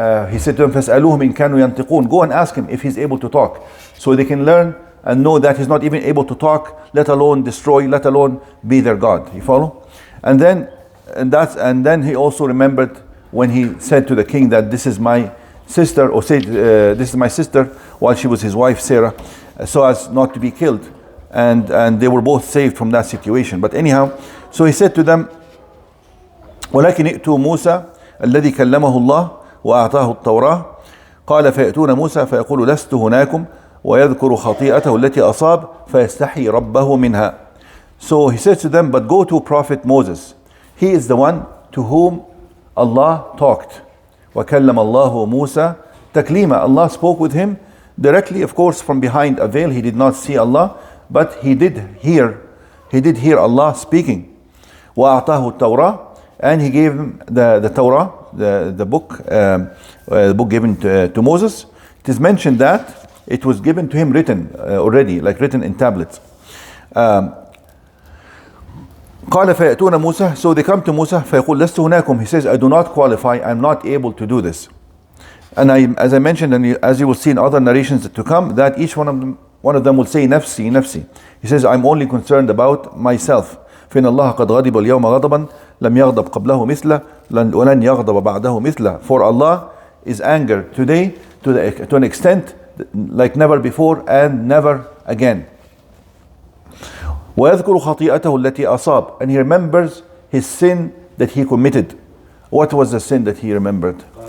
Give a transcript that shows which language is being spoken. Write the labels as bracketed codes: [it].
[en] He said to them, [ar] فَاسْأَلُوهُمْ إِنْ كَانُوا يَنْطِقُونَ, [en] go and ask him if he's able to talk, so they can learn and know that he's not even able to talk, let alone destroy, let alone be their God. You follow? And then he also remembered when he said to the king that this is my sister, or said this is my sister, while she was his wife Sarah, so as not to be killed, and they were both saved from that situation. But anyhow, so he said to them, [ar] وَلَكِنْ ائْتُوا مُوسَى الَّذِي كَلَّمَهُ اللَّهُ وَأَعْطَاهُ التَّوْرَاةَ قَالَ فَيَأْتُونَ مُوسَى فَيَقُولُ لَسْتُ هُنَاكُمْ وَيَذْكُرُ خَطِيئَتَهُ الَّتِي أَصَابَ فَيَسْتَحْيِي رَبَّهُ مِنْهَا. [en] So he says to them, but go to Prophet Moses. He is the one to whom Allah talked. [ar] وَكَلَّمَ اللَّهُ مُوسَى تَكْلِيمًا. [en] Allah spoke with him directly, of course, from behind a veil. He did not see Allah, but he did hear Allah speaking. [ar] وَأَعْطَاهُ التَّوْرَةَ, [en] and he gave him the Torah, the book given to Moses. It is mentioned that it was given to him written already, like written in tablets. [ar] قال فيأتون موسى, [en] so they come to Musa, [ar] فيقول لست هناكم, [en] he says I do not qualify, I'm not able to do this. And as I mentioned, and as you will see in other narrations to come, that each one of them will say nafsi, nafsi. He says I'm only concerned about myself. [ar] فإن الله قد غضب اليوم غضبا لم يغضب قبله مثله ولن يغضب بعده مثله. [en] For Allah is angered today to an extent like never before and never again. [ar] وَيَذْكُرُ خَطِيئَتَهُ الَّتِي أَصَابَ, [en] and he remembers his sin that he committed. What was the sin that he remembered?